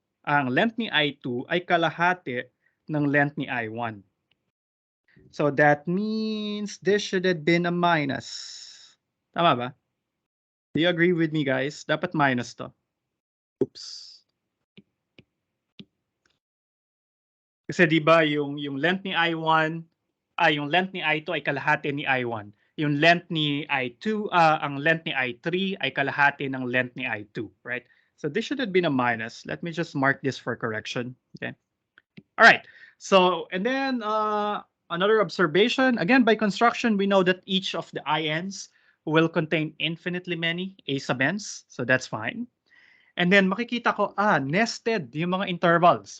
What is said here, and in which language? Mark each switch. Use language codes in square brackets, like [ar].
[tl] ang length ni I2 ay kalahati ng length ni I1. [en] So that means this should have been a minus. Tama ba? Do you agree with me, guys? [tl] Dapat minus to. Oops. Kasi 'di ba yung length ni I1 yung length ni I2 ay kalahati ni I1. Yung length ni I2 ang length ni I3 ay kalahati ng length ni I2, right? [en] So this should have been a minus. Let me just mark this for correction. Okay. All right. So and then another observation, again by construction we know that each of the INs will contain infinitely many A sub n's. So that's fine. [tl] And then makikita ko, nested yung mga intervals.